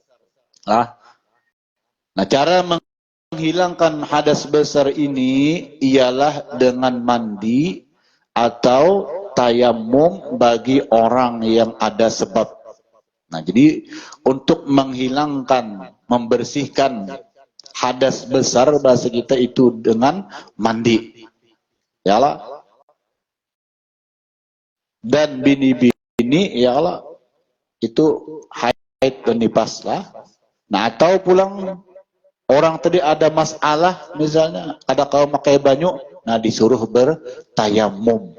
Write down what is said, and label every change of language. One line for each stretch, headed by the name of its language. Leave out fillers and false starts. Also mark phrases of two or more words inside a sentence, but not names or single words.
Indonesian: Nah cara menghilangkan hadas besar ini ialah dengan mandi atau tayamum bagi orang yang ada sebab. Nah, jadi untuk menghilangkan, membersihkan hadas besar bahasa kita itu dengan mandi. Yalah.
Banjar: Dan bini-bini yalah itu haid dan nifas lah. Nah, atau pulang orang tadi ada masalah misalnya ada kau pakai banyu, nah disuruh bertayamum.